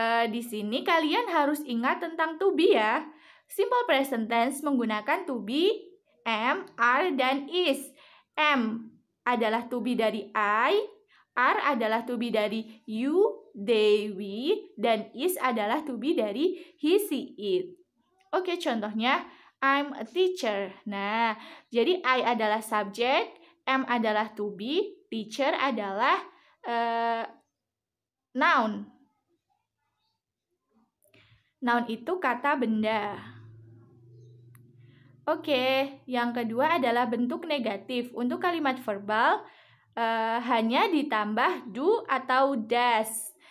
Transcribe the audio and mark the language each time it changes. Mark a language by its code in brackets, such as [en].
[id] Di sini kalian harus ingat tentang to be ya. Simple present tense menggunakan to be, am, are, dan is. Am adalah to be dari I, are adalah to be dari you, they, we, dan is adalah to be dari he, she, it. Oke, contohnya [en] I'm a teacher. [id] Nah, jadi I adalah subject, am adalah to be, teacher adalah noun. Noun itu kata benda. Oke, yang kedua adalah bentuk negatif. Untuk kalimat verbal, hanya ditambah do atau does.